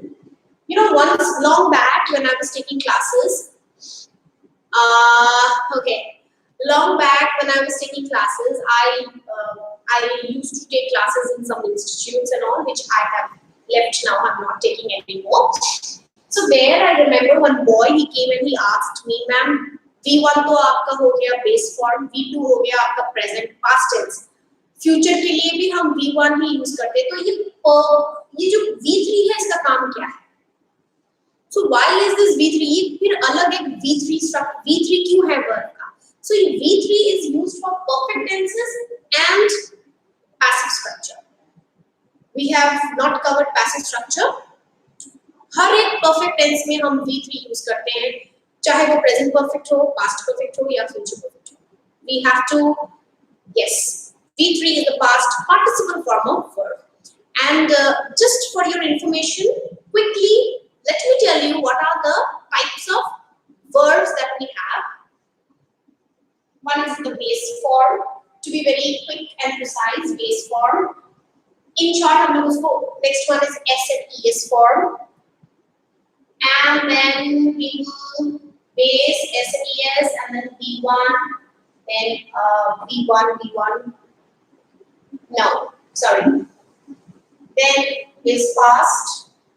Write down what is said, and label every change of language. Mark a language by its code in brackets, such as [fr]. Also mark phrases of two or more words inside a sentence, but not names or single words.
[en] You know, once long back when I was taking classes, long back when I was taking classes, I used to take classes in some institutes and all, which I have left now. I'm not taking anymore. So there, I remember one boy. He came and he asked me, "Ma'am, V1 [hi] तो आपका हो गया [en] base form, V2 [hi] हो गया आपका [en] present past tense. [hi] Future के लिए भी हम V1 ही use करते हैं. तो ये जो V3 है इसका काम क्या है? [en] So why is this V3? [hi] ये फिर अलग एक V3 structure. V3 क्यों है वर्ड का? [en] So V3 is used for perfect tenses and passive structure. We have not covered passive structure. [hi] हर एक perfect tense में हम V3 use करते हैं, चाहे वो [en] present perfect [hi] हो, [en] past perfect [hi] हो या [en] future perfect [hi] हो. [en] We have to, yes, V3 is the past participle form of verb. And just for your information, quickly, let me tell you what are the types of verbs that we have. One is the base form. To be very quick and precise, base form. In short, [hi] हम लोग उसको [en] next one is S and ES form. And then we do base, S and ES, and then V1, then V1. No, sorry. Then is past.